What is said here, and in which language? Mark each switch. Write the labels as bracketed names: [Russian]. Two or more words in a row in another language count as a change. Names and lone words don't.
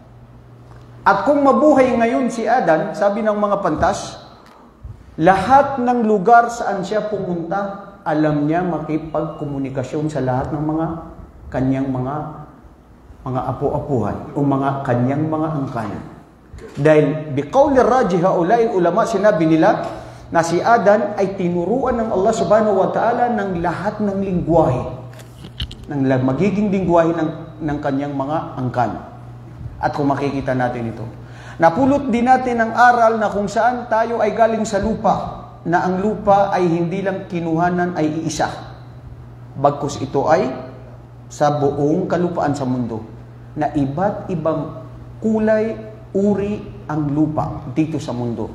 [Filipino] At kung mabuhay ngayon si Adan, sabi ng mga pantas, lahat ng lugar saan siya pumunta, alam niya makipagkomunikasyon sa lahat ng mga kanyang mga apo-apuhan o mga kanyang mga angkan. [Arabic] Dahil بقول راجح هؤلاء العلماء, [Filipino] sinabi nila na si Adan ay tinuruan ng Allah [Arabic] سبحانه وتعالى [Filipino] ng lahat ng lingwahe, ng magiging lingwahe ng kanyang mga angkan. At kung makikita natin ito, napulot din natin ang aral na kung saan tayo ay galing sa lupa, na ang lupa ay hindi lang kinuhanan ay iisa, bagkus ito ay sa buong kalupaan sa mundo, na iba't ibang kulay, uri ang lupa dito sa mundo.